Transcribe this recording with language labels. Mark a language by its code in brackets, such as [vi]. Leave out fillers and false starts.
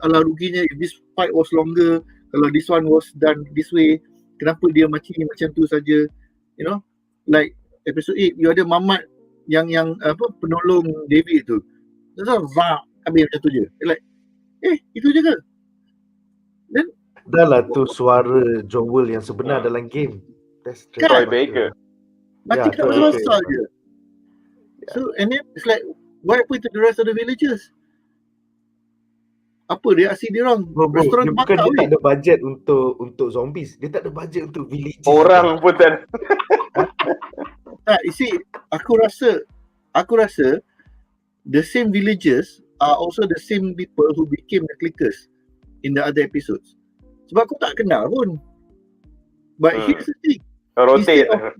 [ms] Alah ruginya, [en] if this fight was longer, [ms] kalau [en] this one was done this way, [ms] kenapa dia macam tu saja, [en] you know, like episode 8, you [ms] ada Mamat yang apa penolong David tu, habis macam tu je, [en] like [ms] itu je ke? [en] Then [ms] dah lah tu suara Joel yang sebenar dalam game. [en] That's Troy Baker. [ms] Mati tak berasa je. [en] So and then it's like, what happened to the rest of the villagers? [ms] Apa reaksi dia orang? Restoran bukan dia tak ada budget untuk zombies. Dia tak ada budget untuk villagers. Orang pun tak. [en] You see, [ms] aku rasa [en] the same villagers are also the same people who became the clickers in the other episodes. [ms] Sebab aku tak kenal pun. [en] But here's the thing. Rotate.